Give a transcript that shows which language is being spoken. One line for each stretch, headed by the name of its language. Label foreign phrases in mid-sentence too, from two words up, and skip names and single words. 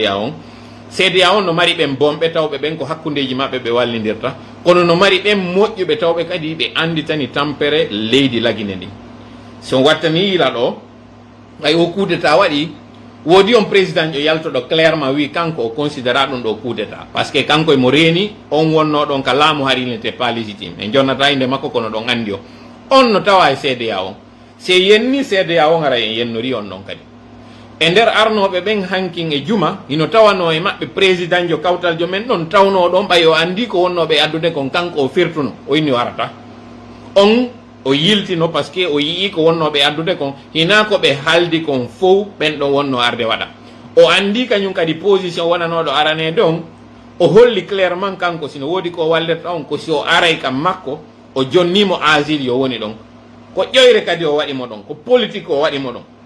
Fula: CEDEAO on no mari ɓen bomɓe tawɓe ɓen ko hakkudeji maɓɓe ɓe wallidirta kono no mari ɓen moƴƴuɓe tawɓe kadi ɓe anditani tampere leydi lagine ndi so wattani yila ɗo ay o
French: coup d'état
Fula: waɗi woodi on président jo yaltoɗo clairement wi kanko o considéra ɗum ɗo coup d'état
French: par ce que
Fula: kanko emo reeni on wonno ɗon ka laamu hari
French: n'était pas légitime
Fula: en jonnata inde makko kono ɗon andi o on no tawa e CEDEAO se yenni CEDEAO ngara en yennori on ɗon kadi e nder arnoɓe ɓen hankin e juma ino tawano e maɓɓe président jo kawtal jo men ɗon tawno ɗon ɓay o andi ko wonnoɓe addude kon kanko o firtuno o inni warata on o yiltino
French: par ce que
Fula: o yii ko wonnoɓe addude kon hina ko ɓe haaldi kon fof ɓen ɗon wonno arde waɗa o andi kañum kadi position wonanoɗo aranede on o holli clairement kanko sino woodi ko wallirta on ko si o aray kam makko o jonnimo asile yo woni ɗon ko ƴoyre kadi o waɗimo ɗon ko politique o waɗimo ɗon